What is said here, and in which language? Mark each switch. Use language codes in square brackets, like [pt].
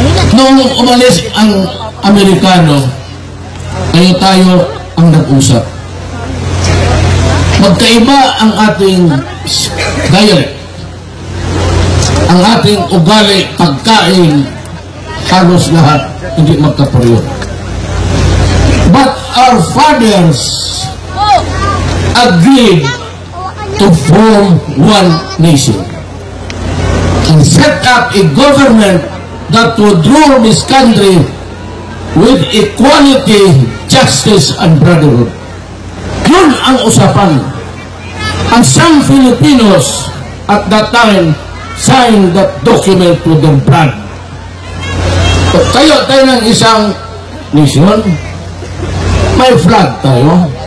[tl] Noong umalis ang Amerikano, tayo ang nag-usap. Magkaiba ang ating dialect, ang ating ugali, pagkain, halos lahat hindi magkapareho. [en] But our fathers agreed to form one nation and set up a government that would rule this country with equality, justice, and brotherhood. [tl] Yun ang usapan. [en] And some Filipinos at that time signed that document with their blood. [tl] Kayo tayo ng isang nation, may flag tayo.